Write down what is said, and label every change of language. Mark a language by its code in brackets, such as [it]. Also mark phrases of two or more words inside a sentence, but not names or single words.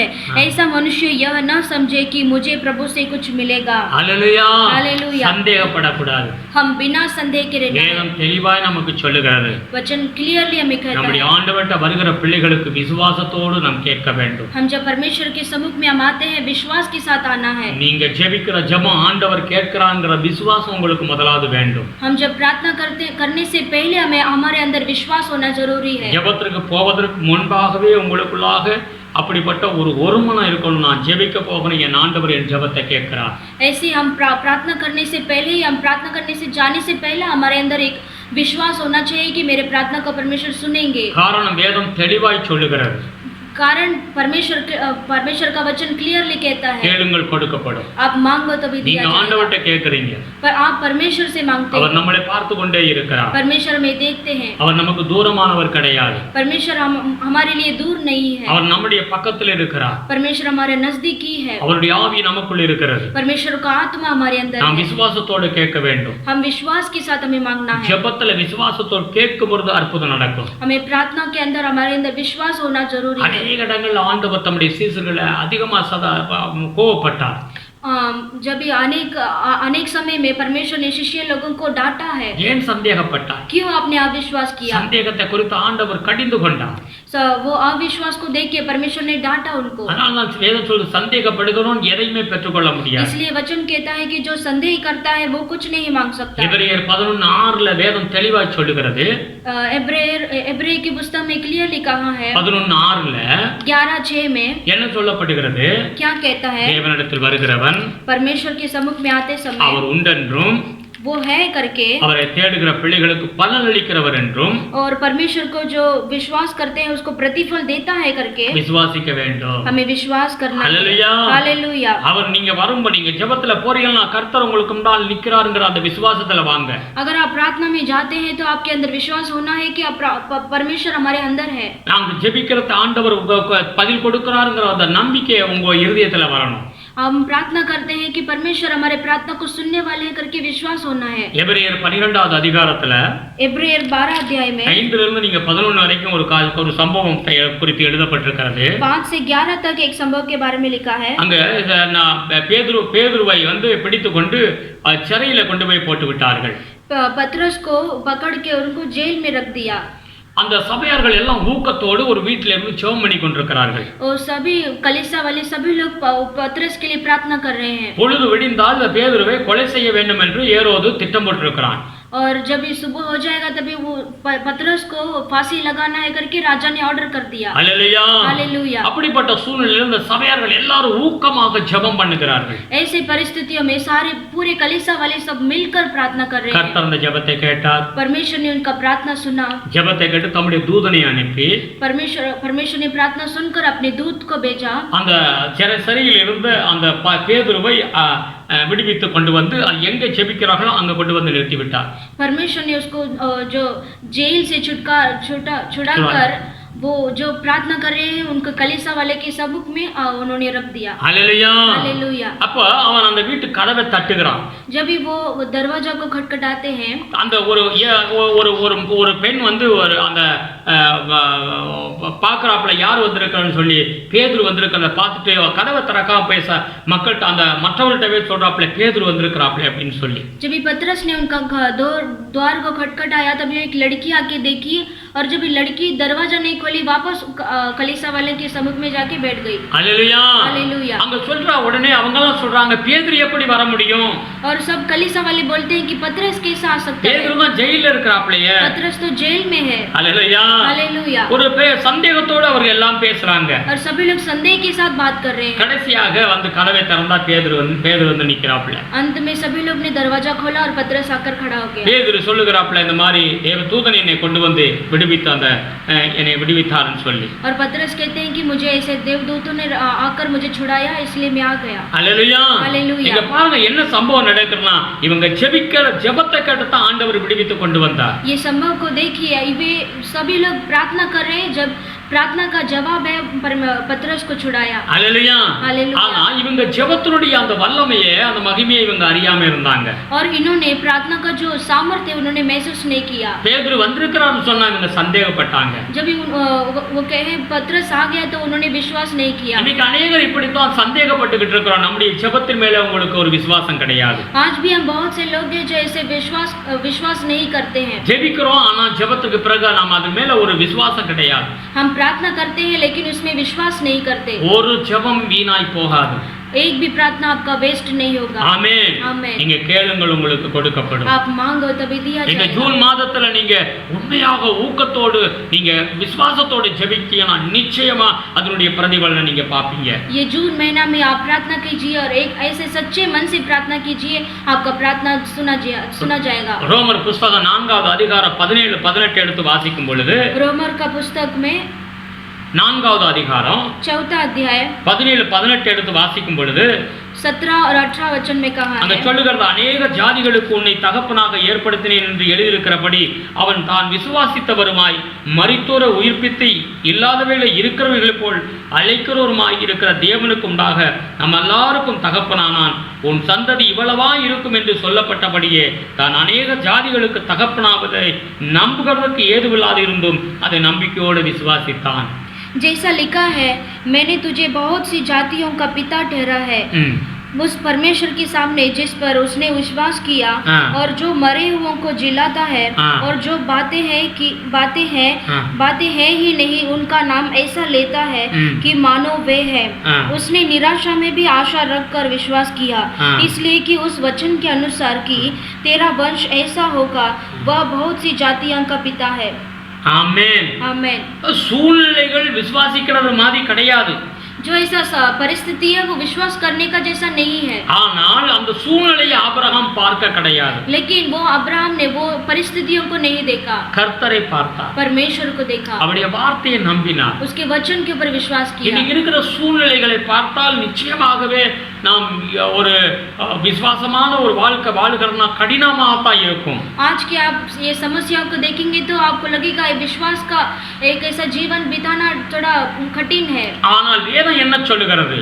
[hi] ऐसा मनुष्य यह न समझे कि मुझे प्रभु से कुछ मिलेगा। हालेलुया। हालेलुया। [ta] சந்தேகப்படக்கூடாது. [hi] हम बिना संदेह के रहना। [ta] வேதம் தெளிவாய் நமக்கு சொல்லுகிறது. [hi] वचन क्लियरली हमें कहता है। [ta] நம்முடைய ஆண்டவர்ட்ட வருகிற பிள்ளைகளுக்கு விசுவாசத்தோடு நாம் கேட்க வேண்டும். [hi] हम जब परमेश्वर के सम्मुख में हम आते हैं विश्वास के साथ आना है। [ta] நீங்க ஜெபிக்கிற ஜெபம் ஆண்டவர் கேட்கிறாங்கற விசுவாசம் உங்களுக்கு முதலாவது வேண்டும். [hi] हम जब प्रार्थना करने से पहले हमारे अंदर विश्वास होना जरूरी है। [ta] ஜெபத்திற்கு போவதற்கு முன்பாகவே உங்களுக்குள்ளாக அப்படிப்பட்ட ஒரு மனம் இருக்கணும். நான் ஜெபிக்க போகணும், என் ஆண்டவர் என் ஜெபத்தை கேட்கிறார். [hi] ऐसे हम प्रार्थना करने से पहले ही, हम प्रार्थना करने से जाने से पहले हमारे अंदर एक विश्वास होना चाहिए कि मेरे प्रार्थना को परमेश्वर सुनेंगे। [ta] காரணம் வேதம் தெளிவாய் சொல்லுகிறது. [hi] कारण परमेश्वर का वचन क्लियरली कहता है, [ta] கேளுங்கள் கொடுக்கப்படும். [hi] आप मांगो तभी दिया [ta] நீங்க ஆண்டவர்ட்ட கேக்குறீங்க, [hi] पर आप परमेश्वर से मांगते हैं। [ta] அவர் நம்மளை பார்த்து கொண்டே இருக்கிறார். [hi] परमेश्वर हमें देखते हैं। [ta] அவர் நமக்கு தூரமானவர் கிடையாது. [hi] परमेश्वर हमारे लिए दूर नहीं है। [ta] அவர் நம்முடைய பக்கத்தில் இருக்கிறார். [hi] परमेश्वर हमारे नजदीकी है। [ta] அவருடைய ஆவி நமக்குள் இருக்கிறது. [hi] परमेश्वर का आत्मा हमारे अंदर [ta] நாம் [hi] है। [ta] விசுவாசத்தோடு கேட்க வேண்டும். [hi] हम विश्वास के साथ हमें मांगना है। [ta] ஜெபத்துல விசுவாசத்தோடு கேட்கும் பொழுது அற்புதம் நடக்கும். [hi] हमें प्रार्थना के अंदर हमारे अंदर विश्वास होना जरूरी है। [ta] அநேக இடங்கள்ல ஆண்டவர் தம்முடைய சீசர்களை அதிகமா கோபப்பட்டார். [hi] जब अनेक समय में परमेश्वर ने शिष्य लोगों को डांटा है। [ta] ஏன் சந்தேகப்பட்டார்? [hi] क्यों आपने अविश्वास किया? [ta] சந்தேகத்தை குறித்து ஆண்டவர் கடிந்து கொண்டார். [hi] वो अविश्वास को देख के परमेश्वर ने डांटा उनको। [ta] அதனால நான் வேதம் சொல்லுது, சந்தேகப்படுகிறவன் எதையுமே பெற்றுக்கொள்ள முடியாது. [hi] इसलिए वचन कहता है कि जो संदेह करता है वो कुछ नहीं मांग सकता। [ta] எபிரேயர் 11:6 வேதம் தெளிவாய் சொல்லுகிறது. [hi] एब्रेय की पुस्तक में क्लियरली कहा है 11:6 11:6 में [ta] என்ன சொல்லப்படுகிறது? [hi] क्या कहता है? [ta] தேவனிடத்தில் வருகிறவன் [hi] परमेश्वर के सम्मुख में आते समय [ta] அவர் உண்டென்றும் [hi] वो है करके [ta] அவரை தேடுகிற பிள்ளைகளுக்கு பலன் அளிக்கிறவர் என்றும் [hi] और परमेश्वर को जो विश्वास करते हैं उसको प्रतिफल देता है करके [ta] விசுவாசிக்க வேண்டும். [hi] हमें विश्वास करना है। [ta] ஹalleluya. [hi] हालेलुया। [ta] அவர் நீங்க வரும்போது நீங்க ஜெபத்துல போறீங்கன்னா கர்த்தர் உங்களுக்கு முன்னால் நிற்கிறாருங்கற அந்த விசுவாசத்துல வாங்க. [hi] अगर आप प्रार्थना में जाते हैं तो आपके अंदर विश्वास होना है कि परमेश्वर हमारे अंदर है। [ta] நாங்க ஜெபிக்கிறத ஆண்டவர் பதில் கொடுக்கிறாருங்கற அந்த நம்பிக்கை உங்க இதயத்துல வரணும். [hi] हम प्रार्थना करते हैं कि परमेश्वर हमारे प्रार्थना को सुनने वाले हैं करके विश्वास होना है। [ta] எபிரேயர் 12வது அதிகாரத்துல [hi] एब्रेयर 12 अध्याय में [ta] 5 இருந்து நீங்க 11 வரைக்கும் ஒரு சம்பவம் குறித்து எழுதப்பட்டிருக்கிறது. [hi] 5 से 11 तक एक संभव के बारे में लिखा है। [ta] அங்க பேதுருவை பிடித்து கொண்டு சிறையில கொண்டு போய் போட்டு விட்டார்கள். [hi] पतरस को पकड़ के उनको जेल में रख दिया। [ta] அந்த சபையார்கள் எல்லாம் ஊக்கத்தோடு ஒரு வீட்டில இருந்து ஜெபம் பண்ணி கொண்டிருக்கிறார்கள். [hi] और सभी कलीसिया वाले सभी लोग पतरस के लिए प्रार्थना कर रहे हैं। [ta] பொழுது விடிந்தால் பேதுருவை கொலை செய்ய வேண்டும் என்று ஏரோது திட்டம் போட்டிருக்கிறான். [hi] और जब ये सुबह हो जाएगा तभी वो पतरस को फांसी लगाना है करके राजा ने ऑर्डर कर दिया। हालेलुया. हालेलुया. [ta] அப்படிப்பட்ட சூழ்நிலையில் இந்த சபையார்கள் எல்லாரும் ஊக்கமாக ஜெபம் பண்ணுகிறார்கள். [hi] ऐसी परिस्थितियों में सारे पूरे कलीसिया वाले सब मिलकर प्रार्थना कर रहे हैं। [ta] கர்த்தர் அந்த ஜெபத்தை கேட்டார். [hi] परमेश्वर ने उनका प्रार्थना सुना। [ta] ஜெபத்தை கேட்டு தம்முடைய தூதனை அனுப்பி [hi] परमेश्वर ने प्रार्थना सुनकर अपने दूत को भेजा। [ta] அந்த சிறையில் இருந்து அந்த பேதுருவை விடுவித்து கொண்டு வந்து எங்க ஜெபிக்கிறார்களோ அங்க கொண்டு வந்து நிறுத்தி விட்டார். [hi] परमेश्वर ने उसको जो जेल से छुड़ाकर वो जो प्रार्थना कर रहे हैं उनको कलीसिया वाले के सम्मुख में उन्होंने रख दिया। [ta] ஹல்லேலூயா. [hi] हालेलुया। [ta] அப்போ அவன் அந்த வீட்டு கதவை தட்டுகிறான். [hi] जब भी वो दरवाजा को खटखटाते हैं, [ta] அந்த ஒரு ஒரு ஒரு ஒரு பெண் வந்து ஒரு அந்த பாக்குறாப்புல யார் வந்திருக்கான்னு சொல்லி பேதுரு வந்திருக்கிறத பார்த்துட்டு கதவை திறக்காம பேச மக்கள்கிட்ட அந்த மற்றவர்கள்ட்டவே சொல்றாப்புல பேதுரு வந்திருக்கிறாப்புல அப்படின்னு சொல்லி. [hi] जब भी पतरस ने उनका द्वार को खटखटाया तभी एक लड़की आके देखी और जब ये लड़की दरवाजा नहीं खोली वापस कलीसिया वाले के सम्मुख में जाके बैठ गई। हालेलुया. हालेलुया. [ta] அங்க சொல்றா உடனே அவங்க எல்லாம் சொல்றாங்க பேதுரு எப்படி வர முடியும்? [hi] और सब कलीसिया वाले बोलते हैं कि पतरस कैसे आ सकता है? [ta] பேதுரு தான் ஜெயில்ல இருக்கறாப்லையே. [hi] पतरस तो जेल में है। हालेलुया. हालेलुया. [ta] ஒரு சந்தேகத்தோட அவங்க எல்லாம் பேசுறாங்க. [hi] और सभी लोग संदेह के साथ बात कर रहे हैं। [ta] கடைசியாக வந்து கதவை திறந்தா பேதுரு வந்து நிக்கறாப்ல. [hi] अंत में सभी लोग ने दरवाजा खोला और पतरस आकर खड़ा हो गया। [ta] பேதுரு சொல்லுகிறாப்ல இந்த மாதிரி தேவதூதன் என்னை கொண்டு வந்து விடுவித்த அந்த என்னை விடுவித்தார்னு சொல்லி. [hi] और पतरस कहते हैं कि मुझे ऐसे देवदूतों ने आकर मुझे छुड़ाया इसलिए मैं आ गया। हालेलुया. हालेलुया. [ta] இங்க பாருங்க என்ன சம்பவம் நடக்குதுன்னா இவங்க ஜெபிக்கிற ஜெபத்தை கேட்டு தான் ஆண்டவர் விடுவித்து கொண்டு வந்தார். [hi] ये संभव को देखिए, वे सभी लोग प्रार्थना कर रहे हैं, जब प्रार्थना का जवाब है पतरस को छुड़ाया। हालेलुया. हालेलुया. [ta] ஆனா இவங்க ஜெபத்தினுடைய அந்த வல்லமையை அந்த மகிமையை இவங்க அறியாம இருந்தாங்க. [hi] और इन्होंने प्रार्थना का जो सामर्थ्य उन्होंने महसूस नहीं किया। [ta] பேதுரு வந்திருக்கிறான்னு சொன்னா இவங்க சந்தேகப்பட்டாங்க. [hi] जब वो कहे पतरस आ गया तो उन्होंने विश्वास नहीं किया। [ta] இன்னைக்கு अनेகர் இப்படி தான் சந்தேகப்பட்டுக்கிட்டு இருக்கிறோம். நம்முடைய ஜெபத்தின் மேல உங்களுக்கு ஒரு விசுவாசம் கிடையாது. [hi] आज भी हम बहुत से लोग हैं जो ऐसे विश्वास नहीं करते हैं। [ta] ஜெபிக்கிறோம் ஆனா ஜெபத்துக்கு பிறகு நாம அது மேல ஒரு விசுவாசம் கிடையாது. [hi] हम प्रार्थना करते हैं लेकिन उसमें विश्वास नहीं करते। [ta] ஒரு ஜெபம் வீணாய் போகாது. [hi] एक भी प्रार्थना आपका वेस्ट नहीं होगा। [ta] ஆமென். ஆமென். நீங்க கேளுங்கள் உங்களுக்கு கொடுக்கப்படும். [hi] आप मांगो तभी दिया [ta] இந்த [hi] जाएगा। [ta] ஜூன் மாதத்துல நீங்க உண்மையாக ஊக்கத்தோடு நீங்க விசுவாசத்தோடு ஜெபிச்சீங்கன்னா நிச்சயமா அதனுடைய பிரதிபலனை நீங்க பாப்பீங்க. [hi] ये जून महीना में आप प्रार्थना कीजिए और एक ऐसे सच्चे मन से प्रार्थना कीजिए, आपका प्रार्थना सुना जाएगा। [ta] ரோமர் புஸ்தகம் 4வது அதிகாரம் 17 18 எடுத்து வாசிக்கும் பொழுது [hi] रोमर का पुस्तक में [ta] 4வது அதிகாரம் [hi] 4 अध्याय [ta] 17 18 எடுத்து வாசிக்கும் பொழுது [hi] 17 और 18 वचन में कहा [ta] அங்க [hi] है, [ta] சொல்லுகிறது அநேக ஜாதிகளுக்கு உன்னை தகப்பனாக ஏற்படுத்தினேன் என்று எழுதியிருக்கிறபடி அவன் தான் விசுவாசித்தவருமாய் மரித்தோரை உயிர்ப்பித்து இல்லாதவைகளை இருக்கிறவர்களைப் போல் அழைக்கிறவருமாய் இருக்கிற தேவனுக்கு உண்டாக நம்ம எல்லாருக்கும் தகப்பனானான். உன் சந்ததி இவ்வளவா இருக்கும் என்று சொல்லப்பட்டபடியே தான் அநேக ஜாதிகளுக்கு தகப்பனாவதை நம்புகிறதற்கு ஏதுவில்லாது இருந்தும் அதை நம்பிக்கையோடு விசுவாசித்தான். [hi] जैसा लिखा है, मैंने तुझे बहुत सी जातियों का पिता ठहरा है उस परमेश्वर के सामने जिस पर उसने विश्वास किया और जो मरे हुओं को जिलाता है और जो बातें हैं ही नहीं उनका नाम ऐसा लेता है कि मानो वे है। उसने निराशा में भी आशा रखकर विश्वास किया, इसलिए कि उस वचन के अनुसार कि तेरा वंश ऐसा होगा, वह बहुत सी जातियों का पिता है। [ta] ஆமென். [hi] आमेन। [ta] சூழ்நிலைகள் விசுவாசிக்கிறது மாதிரி கிடையாது. [hi] जो ऐसा परिस्थिति है वो विश्वास करने का जैसा नहीं है। [ta] ஆனால் அந்த சூழ்நிலையை ஆபிரகாம் பார்க்க கிடையாது. [hi] लेकिन वो अब्राहम ने वो परिस्थितियों को नहीं देखा, [ta] கர்த்தரை பார்த்தார். [hi] परमेश्वर को देखा, [ta] அவருடைய வார்த்தையை நம்பினார். [hi] उसके वचन के ऊपर विश्वास किया। [ta] இன்னைக்கு இருக்கிற சூழ்நிலைகளை பார்த்தால் நிச்சயமாகவே நாம் ஒரு விசுவாசமான ஒரு வாழ்க்கை வாழ்கிறதுனா கடினமாக தான் இருக்கும். [hi] आज के आप ये समस्याओं को देखेंगे तो आपको लगेगा ये विश्वास का एक ऐसा जीवन बिताना थोड़ा कठिन है। [ta] ஆனால் வேதம் என்ன சொல்லுகிறது?